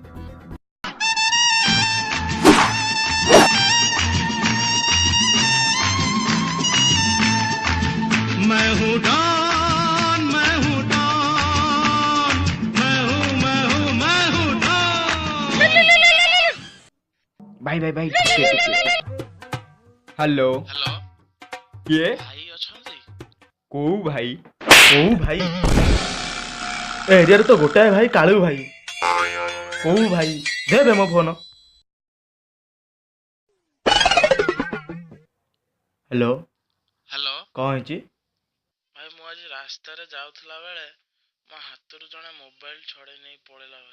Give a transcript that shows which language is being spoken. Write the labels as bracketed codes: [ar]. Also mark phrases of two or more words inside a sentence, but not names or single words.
[hi] मैं हूँ डॉन, मैं हूँ डॉन, मैं हूँ डॉन। भाई भाई भाई हेलो हेलो [or] किए ଭାଇ ଅଛନ୍ତି କୋଉ ଭାଇ କୋଉ ଭାଇ ଏ ଏରିଆରେ ତ ଗୋଟାଏ ଭାଇ କାଳୁ ଭାଇ। କୋଉ ଭାଇ ଦେବେ ମୋ ଫୋନ। ହ୍ୟାଲୋ हेलो କ'ଣ ହେଇଛି? भाई ମୁଁ ଆଜି ରାସ୍ତାରେ ଯାଉଥିଲା ବେଳେ ମୋ ହାତରୁ ଜଣେ ମୋବାଇଲ ଛଡେଇ ନେଇ ପଳେଇଲା ଭାଇ।